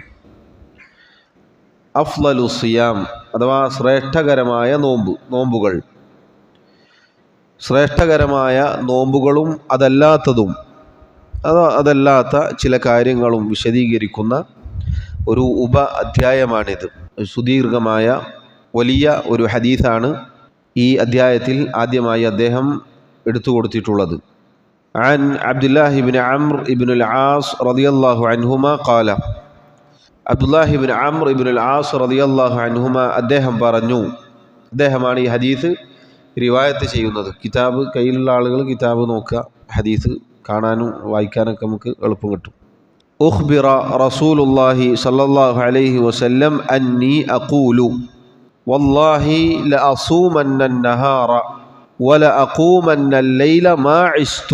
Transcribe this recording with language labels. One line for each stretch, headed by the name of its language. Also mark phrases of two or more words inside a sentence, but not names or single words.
Arabic: أفضل صيام
Malayalam: അഥവാ ശ്രേഷ്ഠകരമായ നോമ്പുകൾ, ശ്രേഷ്ഠകരമായ നോമ്പുകളും അതല്ലാത്ത ചില കാര്യങ്ങളും വിശദീകരിക്കുന്ന ഒരു അധ്യായമാണിത്. സുദീർഘമായ വലിയ ഒരു ഹദീസാണ് ഈ അധ്യായത്തിൽ ആദ്യമായി അദ്ദേഹം എടുത്തു കൊടുത്തിട്ടുള്ളത്.
Arabic: عن عبد الله بن عمرو بن العاص رضي الله عنهما قال.
Malayalam: അബ്ദുല്ലാഹി ബിൻ അംർ ഇബ്നുൽ ആസ്
Arabic: رضي الله عنهما
Malayalam: അദ്ദേഹം പറഞ്ഞു, അദ്ദേഹമാണ് ഈ ഹദീസ് റിവായത്ത് ചെയ്യുന്നത്. കിതാബ് കയ്യിലുള്ള ആളുകൾ കിതാബ് നോക്കുക, ഹദീസ് കാണാനും വായിക്കാനൊക്കെ നമുക്ക് എളുപ്പം കിട്ടും.
Arabic: أخبر رسول الله صلى الله عليه وسلم أني أقول والله لأصومن النهار ولأقومن الليل ما عشت.